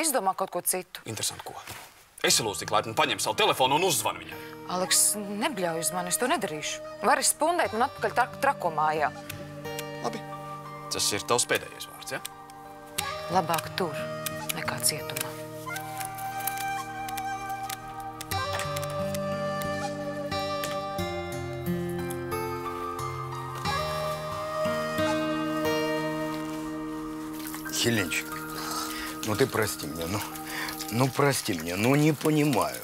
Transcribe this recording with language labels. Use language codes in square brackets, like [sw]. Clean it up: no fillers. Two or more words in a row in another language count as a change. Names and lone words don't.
[lv] Izdomā kaut ko citu. Interesanti, ko? Esi lūdzu tik laipni, paņem savu telefonu un uzzvani viņai. Aleks, nebļauj uz mani, es to nedarīšu. Vari spundēt man atpakaļ trakomājā. Labi. Tas ir tavs pēdējais vārds, ja? Labāk tur, nekā cietumā. [ru] Хеленчик, ну ты прости меня, ну прости меня, ну не понимаю.